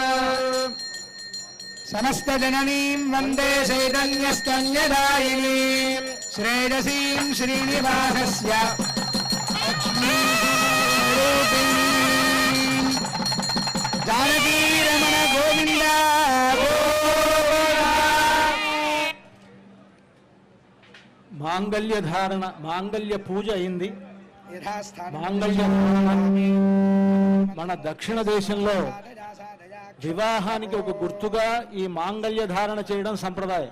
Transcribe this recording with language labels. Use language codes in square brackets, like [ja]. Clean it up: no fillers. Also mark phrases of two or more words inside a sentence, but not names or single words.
[sa] समस्तजननीं वन्दे चैतन्यस्तन्यदायिनीं श्रेयसीं श्रीनिवासस्य लक्ष्मीरूपिणीं जानकी रमण गोविन्द [te] మాంగళ్య ధారణ మాంగళ్య పూజ అయింది. మాంగళ్య మన దక్షిణ దేశంలో వివాహానికి ఒక గుర్తుగా ఈ మాంగళ్య ధారణ చేయడం సంప్రదాయం.